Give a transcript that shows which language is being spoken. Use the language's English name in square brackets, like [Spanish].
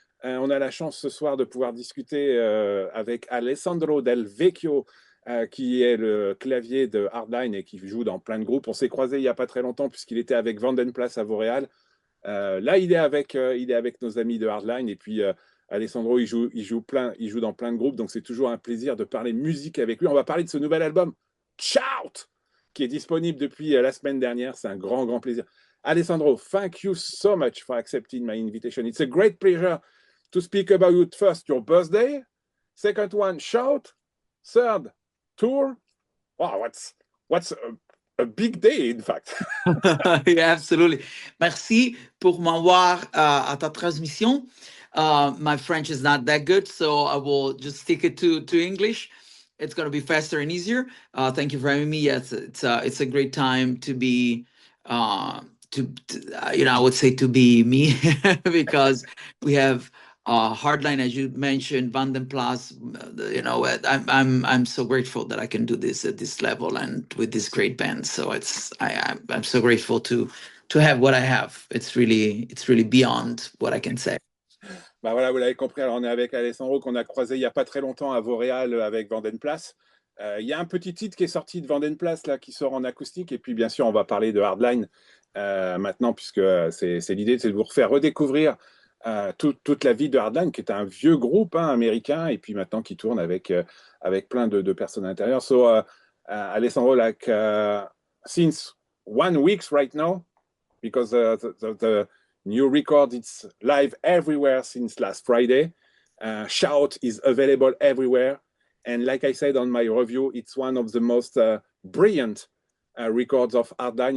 [French] On a la chance ce soir de pouvoir discuter avec Alessandro Del Vecchio, qui est le clavier de Hardline et qui joue dans plein de groupes. On s'est croisés il n'y a pas très longtemps puisqu'il était avec Bonne à Vauréal. Là, il est avec nos amis de Hardline et puis Alessandro, il joue dans plein de groupes, donc c'est toujours un plaisir de parler musique avec lui. On va parler de ce nouvel album, Shout, qui est disponible depuis la semaine dernière. C'est un grand plaisir. [English] Alessandro, thank you so much for accepting my invitation. It's a great pleasure to speak about first your birthday, second one, Shout, third, tour. Wow, what's a big day, in fact. Yeah, absolutely. [French] Merci pour m'avoir à ta transmission. [English] My French is not that good, so I will just stick it to English. It's going to be faster and easier. Thank you for having me. Yes, it's a great time to be, I would say to be me because we have Hardline, as you mentioned, Vandenplas. I'm so grateful that I can do this at this level and with this great band. So I'm so grateful to have what I have. It's really beyond what I can say. [French] Bah voilà, vous l'avez compris, alors on est avec Alessandro qu'on a croisé il n'y a pas très longtemps à Vauréal avec Vandenplas. Il y a un petit titre qui est sorti de Vandenplas là, qui sort en acoustique, et puis bien sûr on va parler de Hardline maintenant, puisque c'est l'idée, c'est de vous refaire redécouvrir toute la vie de Hardline, qui est un vieux groupe américain, et puis maintenant qui tourne avec plein de personnes à l'intérieur. [English] So Alessandro, like since 1 week right now, because the new record, it's live everywhere since last Friday. Shout is available everywhere. And like I said on my review, it's one of the most brilliant records of Hardline.